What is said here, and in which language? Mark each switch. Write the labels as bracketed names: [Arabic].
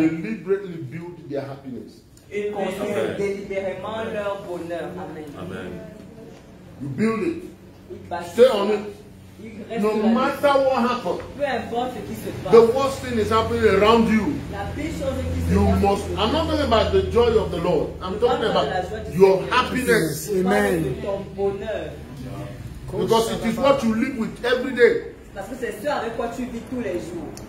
[English] deliberately build their happiness. [French] Ils construisent délibérément leur bonheur. [English] Amen. Amen. You build it. [French] Ils bâtissent [English] Stay on it. [French] Ils restent [English] No [French] là-dessus. [English] matter what happens, [French] Peu importe ce qui se passe. [English] the worst thing is happening around you. [French] La pire chose qui se [English] You [French] passe. [English] must. I'm not talking about the joy of the Lord. I'm talking about your happiness. [French] Je parle [English] Amen. [French] de ton bonheur. [English] Because it is what you live with every day. [French] Parce que c'est ce avec quoi tu vis tous les jours.